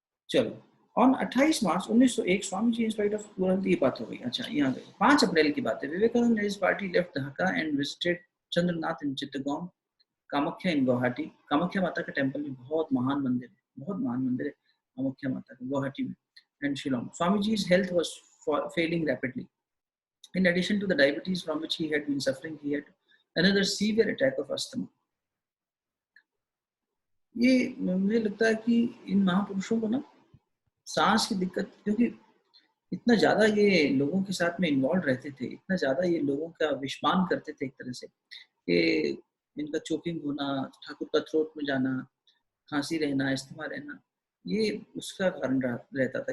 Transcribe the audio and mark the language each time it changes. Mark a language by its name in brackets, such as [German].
[Hindi] चलो, on 28 March 1901 Swami ji in spite of तुरंत, ये बात हो गई। अच्छा, यहाँ गए 5 अप्रैल की बात है। [English] Vivekananda and his party left Dhaka and visited Chandranath in Chittagong, Kamakhya in Guwahati. [Hindi] कामाख्या माता का टेम्पल भी बहुत महान मंदिर है, बहुत महान मंदिर है कामाख्या माता का, गुवाहाटी में। [English] And Shillong. Swami ji's health was failing rapidly. In addition to the diabetes from which he had been suffering, he had another severe attack of asthma. [Hindi] ये मुझे लगता है कि इन महापुरुषों को ना सांस की दिक्कत, क्योंकि इतना ज्यादा ये लोगों के साथ में इन्वॉल्व रहते थे, इतना ज्यादा ये लोगों का विषपान करते थे एक तरह से, कि इनका चोकिंग होना, ठाकुर का थ्रोट में जाना, खांसी रहना, अस्थमा रहना, ये उसका कारण रहता था।